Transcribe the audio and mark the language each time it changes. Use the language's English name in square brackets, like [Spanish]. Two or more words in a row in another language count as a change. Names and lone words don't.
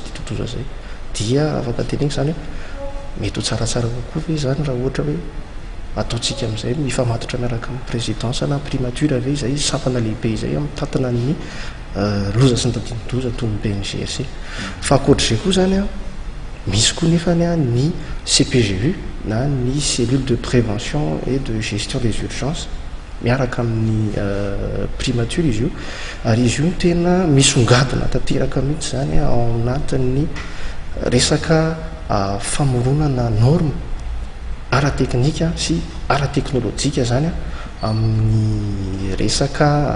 [Malagasy] tadidin-doza zay dia afaka tenenina zany mety ho tsaratsara kokoa ve zany raha ohatra hoe ataontsika amin'izay mifamatotra miaraka amin'ny présidence na primature ve izay sampana lehibe izay amin'ny tantana ny loza sy ny tadidin-doza toy ny BNGRC fa akoatr'izay koa zany misy koa nefany ny CPGU na ny [French] cellule de prévention et de gestion des urgences [Malagasy] miaraka amin'ny primature izy io ary izy io tena misongadina tanteraka mihitsy zany ao anatin'ny resaka famoronana norme ara-teknika sy ara-teknôlôjika zany amin'ny resaka